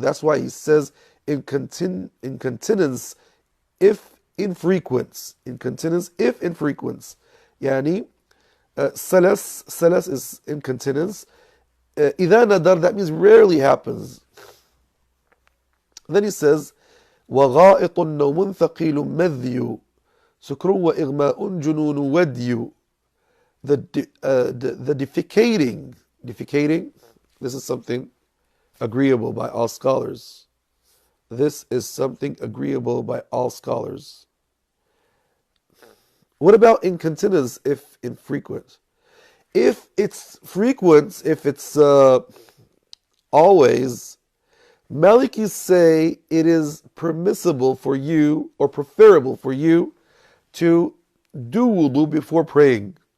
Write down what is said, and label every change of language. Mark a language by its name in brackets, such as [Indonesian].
[English] That's why he says incontinence if infrequent. Incontinence if infrequent. Yani, salas is incontinence. إذا nadar, that means rarely happens. Then he says, [Arabic] وغائط نوم ثقيل مذي سكر وإغماء جنون ودي. [English] The defecating, this is something agreeable by all scholars. This is something agreeable by all scholars. What about incontinence if infrequent? If it's frequent, if it's always, Malikis say it is permissible for you or preferable for you to do wudu before praying.